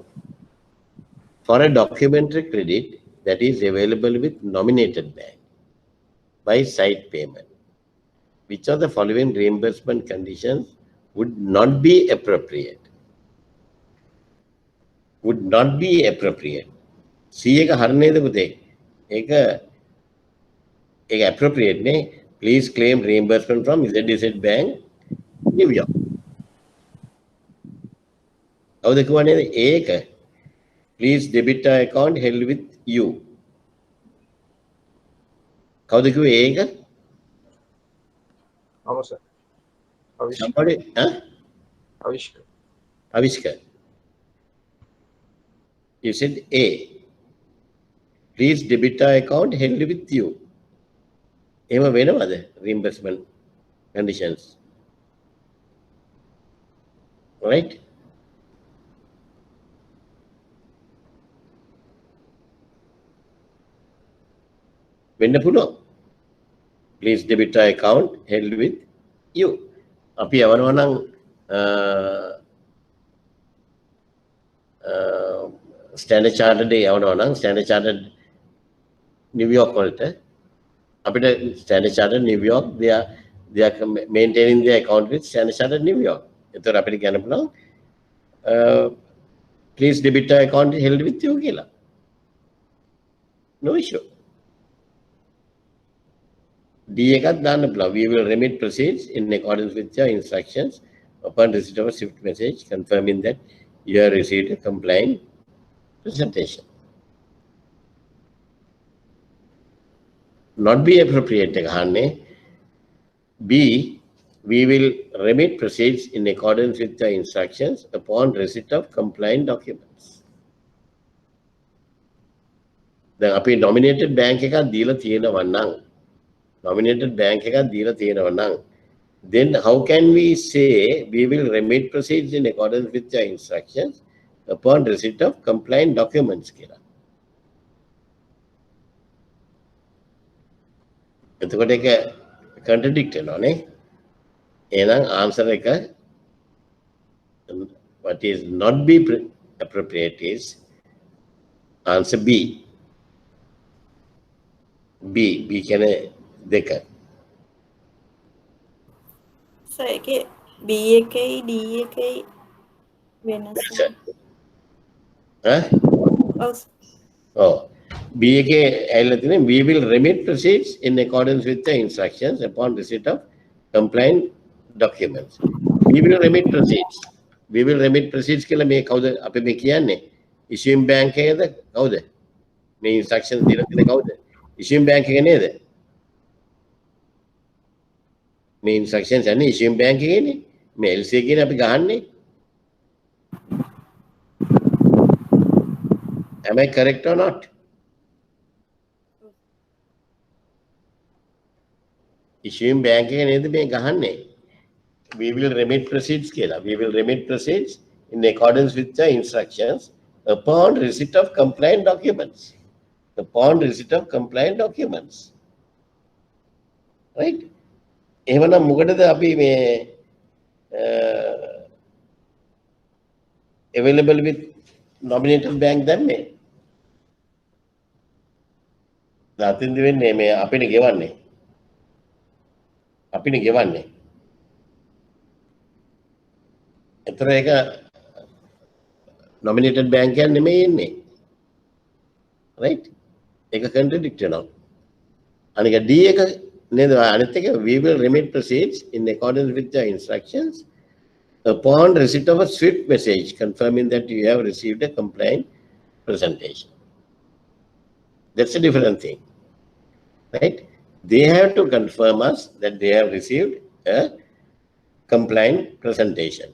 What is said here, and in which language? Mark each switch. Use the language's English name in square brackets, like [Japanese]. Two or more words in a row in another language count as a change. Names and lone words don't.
[English] For a documentary credit that is available with nominated bank by side payment, which of the following reimbursement conditions would not be appropriate? Would not be appropriate. [Sinhala] C එක හරියද පුතේ? ඒක appropriate නේ. [English] Please claim reimbursement from ZZ Bank, New York. [Sinhala] කවුද කිව්වනේ ඒක? [English] Please debit account held with you. [Sinhala] කවුද කිව්වේ ඒක? මම සර්. [English] Somebody, huh? [Sinhala] අවිෂ්ක. [English] Avishka. You said A. Please debit account held with you. [Sinhala] එහෙම වෙනවද [English] reimbursement conditions? Right? [Sinhala] වෙන්න පුළුවන්. [English] Please debit account held with you. [Sinhala] අපි යවනවා නම් ස්ටෑන්ඩඩ් චාර්ටර්ඩ් යවනවා නම් ස්ටෑන්ඩඩ් චාර්ටර්ඩ් නිව්යෝක් වලට අපිට ස්ටෑන්ඩඩ් චාර්ටර්ඩ් නිව්යෝක් [English] they are maintaining their account with Standard Chartered New York. [Sinhala] එතකොට අපිට කියන්න පුළුවන් [English] please debit account held with you [Sinhala] කියලා. [English] No issue. [Sinhala] D එකත් දාන්න පුළුවන්. [English] We will remit proceeds in accordance with your instructions upon receipt of a SWIFT message confirming that you have received a compliant presentation. Not be appropriate [Sinhala] එක අහන්නේ. [English] B, we will remit proceeds in accordance with the instructions upon receipt of compliant documents. [Sinhala] දැන් අපි [English] nominated bank [Sinhala] එකක් දීලා තියෙනවා නම් [English] then how can we say we will remit proceeds in accordance with the instructions upon receipt of compliant documents කියලා. [Sinhala] එතකොට ඒක contradict වෙනවා නේ. [English] එහෙනම් answer එක what is not be appropriate is answer B. [Sinhala] B කියන්නේ දෙක. සර් ඒකේ B එකයි D එකයි වෙනස. [English] Oh, B [Sinhala] එකේ ඇවිල්ලා තියෙන්නේ [English] we will remit proceeds in accordance with the instructions upon receipt of compliant documents. We will remit proceeds. We will remit proceeds [Sinhala] කියලා මේ කවුද අපි මේ කියන්නේ? [English] issuing bank [Sinhala] එකේද කවුද? මේ instructions දීලා තියෙන කවුද? [English] issuing bank [Sinhala] එක නේද? මේ instructions යන්නේ [English] issuing bank [Sinhala] එකේනේ. මේ LC එකේනේ අපි ගහන්නේ. [English] Am I correct or not? Issuing bank [Sinhala] එක නේද මේ ගහන්නේ. [English] We will remit proceeds කියලා. We will remit proceeds in accordance with the instructions upon receipt of compliant documents. Upon receipt of compliant documents. Right? [Sinhala] එහෙමනම් මොකටද අපි මේ [English] available with nominated bank [Sinhala] දැම්මේ? දාතින්ද වෙන්නේ මේ අපිනේ ගෙවන්නේ. එතන ඒක [English] nominated bank [Sinhala] එකක් නෙමෙයි ඉන්නේ. Right? ඒක contradict වෙනවා. අනික D එක නේද? [English] අනිත් එක we will remit proceeds in accordance with the instructions upon receipt of a SWIFT message confirming that you have received a compliant presentation. That's a different thing. Right? They have to confirm us that they have received a compliant presentation.